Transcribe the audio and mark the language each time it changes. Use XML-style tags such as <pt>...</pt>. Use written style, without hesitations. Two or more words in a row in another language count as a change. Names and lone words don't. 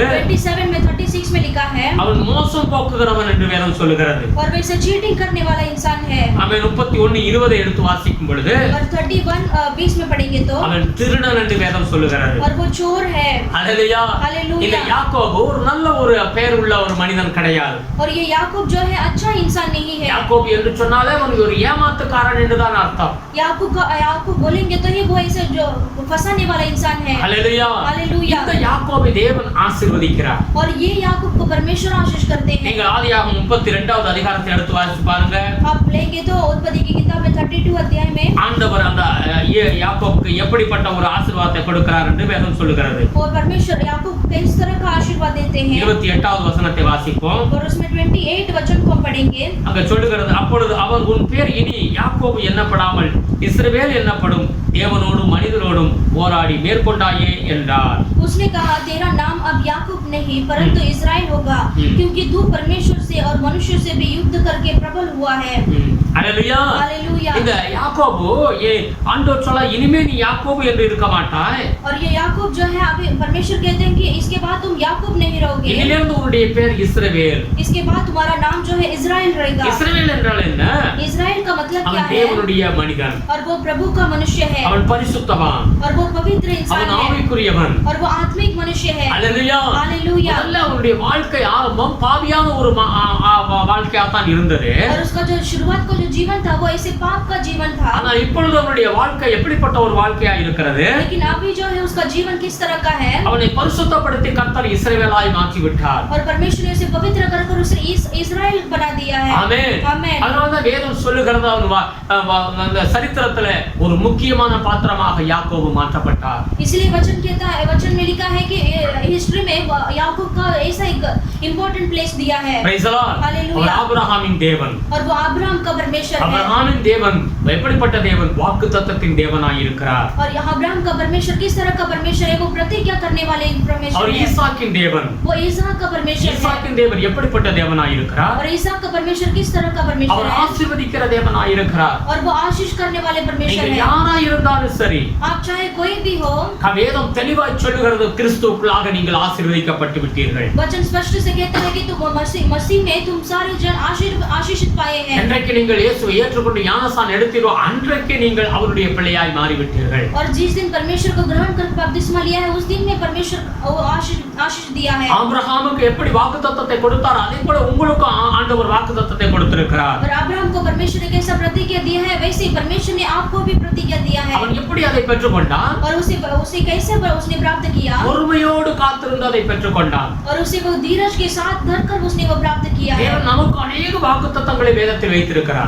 <hi>27 में 36 में लिखा है</hi> <ta>அவன் மோசம் போக்குகிறவன் என்று வேதம் சொல்லுகிறது.</ta> <hi>और वैसे चीटिंग करने वाला इंसान है।</hi> <ta>அவன் 31 20 எடுத்து வாசிக்கும் பொழுது</ta> <hi>और 31-20 में पढ़ेंगे तो</hi> <ta>அவன் திருடன் என்று வேதம் சொல்லுகிறது.</ta> <hi>और वो चोर है।</hi> <ta>அல்லேலூயா.</ta> <hi>हालेलुया।</hi> <ta>இந்த யாக்கோபு ஒரு நல்ல ஒரு பெயர் உள்ள ஒரு மனிதன் கிடையாது.</ta> <hi>और ये याकूब जो है अच्छा इंसान नहीं है।</hi> <ta>யாக்கோபு என்று சொன்னாலே அவன் ஒரு ஏமாத்துக்காரன் என்றுதான் அர்த்தம்.</ta> <hi>याकूब बोलेंगे तो ये वो ऐसे जो फंसाने वाला इंसान है।</hi> <ta>அல்லேலூயா.</ta> <hi>हालेलुया।</hi> <ta>இந்த யாக்கோபை தேவன் ஆசீர்வதிக்கிறார்.</ta> <hi>और ये याकूब को परमेश्वर आशीष करते हैं।</hi> <ta>நீங்க ஆதியாகமம் 32வது அதிகாரத்தை எடுத்து வாசிச்சு பாருங்க.</ta> <hi>आप लेंगे तो उत्पत्ति की किताब में 32 अध्याय में</hi> <ta>ஆண்டவர் அந்த யாக்கோபுக்கு எப்படிப்பட்ட ஒரு ஆசீர்வாதத்தை கொடுக்கிறார் என்று வேதம் சொல்லுகிறது.</ta> <hi>और परमेश्वर याकूब किस तरह का आशीर्वाद देते हैं</hi> <ta>28வது வசனத்தை வாசிப்போம்.</ta> <hi>और उसमें 28 वचन को हम पढ़ेंगे।</hi> <ta>அங்க சொல்லுகிறது அப்பொழுது அவர் உன் பேர் இனி யாக்கோபு என்னப்படாமல் இஸ்ரவேல் என்னப்படும் தேவனோடும் மனிதரோடும் போராடி மேற்கொண்டாயே என்றார்.</ta> <hi>उसने कहा तेरा नाम अब याकूब नहीं परंतु इस्राएल होगा क्योंकि तू परमेश्वर से और मनुष्य से भी युद्ध करके प्रबल हुआ है।</hi> <ta>அல்லேலூயா.</ta> <hi>हालेलुया।</hi> <ta>இந்த யாக்கோபு ஆண்டவர் சொல்ல இனிமே நீ யாக்கோபு என்று இருக்க மாட்டாய்.</ta> <hi>और ये याकूब जो है अभी परमेश्वर कहते हैं कि इसके बाद तुम याकूब नहीं रहोगे।</hi> <ta>இதிலிருந்து உன்னுடைய பேர் இஸ்ரவேல்.</ta> <hi>इसके बाद तुम्हारा नाम जो है इस्राएल रहेगा।</hi> <ta>இஸ்ரவேல் என்றால் என்ன?</ta> <hi>इस्राएल का मतलब क्या</hi> <ta>அவன்</ta> <hi>है?</hi> <ta>தேவனுடைய மனிதன்.</ta> <hi>और वो प्रभु का मनुष्य है।</hi> <ta>அவன் பரிசுத்தவான்.</ta> <hi>और वो पवित्र इंसान</hi> <ta>அவன்</ta> <hi>है।</hi> <ta>ஆவிக்குரியவன்.</ta> <hi>और वो आत्मिक मनुष्य है।</hi> <ta>அல்லேலூயா.</ta> <hi>हालेलुया।</hi> <ta>முதல்ல அவனுடைய வாழ்க்கை ஆரம்பம் பாவியான ஒரு வாழ்க்கையா தான் இருந்தது.</ta> <hi>और उसका जो शुरुआत का जो जीवन था वो ऐसे पाप का जीवन था।</hi> <ta>ஆனா இப்பொழுது அவனுடைய வாழ்க்கை எப்படிப்பட்ட ஒரு வாழ்க்கையா இருக்கிறது?</ta> <hi>लेकिन अभी जो है उसका जीवन किस तरह का है?</hi> <ta>அவனை பரிசுத்தப்படுத்தி கர்த்தர் இஸ்ரவேலாய் மாற்றி விட்டார்.</ta> <hi>और परमेश्वर ने उसे पवित्र कर उसे इस्राएल बना दिया है।</hi> <ta>ஆமென்.</ta> <hi>आमेन।</hi> <ta>அதனால தான் வேதம் சொல்லுகிறது அவன் அந்த சரித்திரத்துல ஒரு முக்கியமான பாத்திரமாக யாக்கோபு மாற்றப்பட்டார்.</ta> <hi>इसलिए वचन में लिखा है कि हिस्ट्री में याकूब का ऐसा एक</hi> <en>important place</en> <hi>दिया है।</hi> <en>Praise the Lord.</en> <hi>हालेलुया।</hi> <ta>அவர் ஆபிரகாமின் தேவன்.</ta> <hi>और वो अब्राहम का परमेश्वर है।</hi> <ta>ஆபிரகாமின் தேவன் எப்படிப்பட்ட தேவன்? வாக்குத்தத்தத்தின் தேவனாய் இருக்கிறார்.</ta> <hi>और यहाँ अब्राहम का परमेश्वर किस तरह का परमेश्वर है? वो प्रतिज्ञा करने वाले परमेश्वर</hi> <ta>அவர்</ta> <hi>है।</hi> <ta>ஈசாக்கின் தேவன்.</ta> <hi>वो ईसाक का परमेश्वर है।</hi> <ta>ஈசாக்கின் தேவன் எப்படிப்பட்ட தேவனாய் இருக்கிறார்?</ta> <hi>और ईसाक का परमेश्वर किस तरह का परमेश्वर</hi> <ta>அவர்</ta> <hi>है?</hi> <ta>ஆசீர்வதிக்கிற தேவனாய் இருக்கிறார்.</ta> <hi>और वो आशीष करने वाले परमेश्वर</hi> <ta>நீங்க</ta> <hi>है।</hi> <ta>யாராய் இருந்தாலும் சரி</ta> <hi>आप चाहे कोई भी हो,</hi> <ta>வேதம் தெளிவாய் சொல்லுகிறது கிறிஸ்துவுக்குள்ளாக நீங்கள் ஆசீர்வதிக்கப்பட்டு விட்டீர்கள்.</ta> <hi>वचन स्पष्ट से कहता है कि तुम मसीह में तुम सारे जन आशीषित पाए हैं।</hi> <ta>என்றைக்கு நீங்கள் இயேசுவை ஏற்றுக்கொண்டு ஞானஸ்நானம் எடுத்தீரோ அன்றைக்கு நீங்கள் அவருடைய பிள்ளையாய் மாறிவிட்டீர்கள்.</ta> <hi>और जिस दिन परमेश्वर को ग्रहण कर बपतिस्मा लिया है उस दिन में परमेश्वर वो आशीष दिया है।</hi> <ta>ஆபிரகாமுக்கு எப்படி வாக்குத்தத்தத்தை கொடுத்தார் அதே போல உங்களுக்கு ஆண்டவர் வாக்குத்தத்தத்தை கொடுத்திருக்கிறார்.</ta> <hi>और अब्राहम को परमेश्वर ने कैसा प्रतिज्ञा दिया है वैसे ही परमेश्वर ने आपको भी प्रतिज्ञा दिया है।</hi> <ta>அவன் எப்படி அதை பெற்றுக்கொண்டான்?</ta> <hi>और उसे कैसे उसने प्राप्त किया?</hi> <ta>பொறுமையோடு காத்திருந்து அதை பெற்றுக்கொண்டான்.</ta> <hi>और उसे वो धीरज के साथ धरकर उसने वो प्राप्त किया है।</hi> <ta>தேவன் நமக்கு अनेक வாக்குத்தத்தங்களை வேதத்தில் வைத்திருக்கிறார்.</ta>